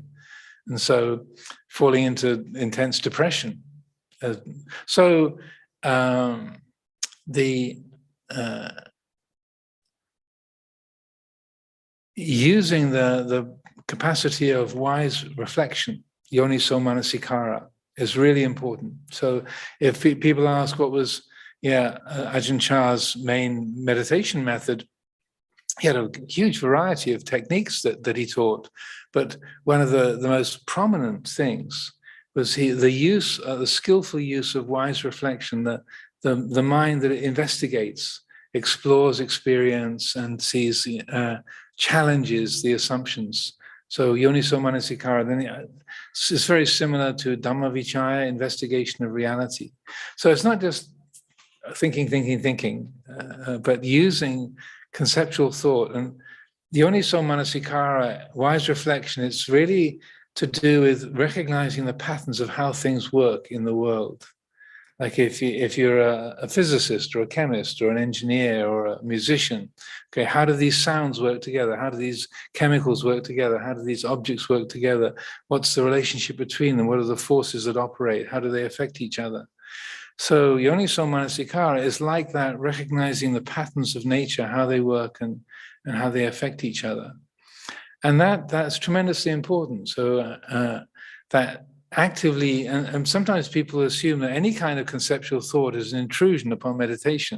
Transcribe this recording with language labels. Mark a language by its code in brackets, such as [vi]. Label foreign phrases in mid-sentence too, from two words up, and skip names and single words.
[en] And so, falling into intense depression. Using the capacity of wise reflection, [pi] yoniso manasikara, [en] is really important. So if people ask what was Ajahn Chah's main meditation method, he had a huge variety of techniques that he taught, but one of the most prominent things was the skillful use of wise reflection, the mind that investigates, explores experience, and sees, challenges the assumptions. [pi] So yoniso manasikara, [en] then it's very similar to Dhammavichaya, investigation of reality. So it's not just thinking, but using conceptual thought. And the [pi] yoniso manasikara, [en] wise reflection, it's really to do with recognizing the patterns of how things work in the world. Like if you're a physicist or a chemist or an engineer or a musician, okay, how do these sounds work together? How do these chemicals work together? How do these objects work together? What's the relationship between them? What are the forces that operate? How do they affect each other? So [pi] yoniso manasikara [en] is like that, recognizing the patterns of nature, how they work and how they affect each other. And that's tremendously important. So that actively, and sometimes people assume that any kind of conceptual thought is an intrusion upon meditation.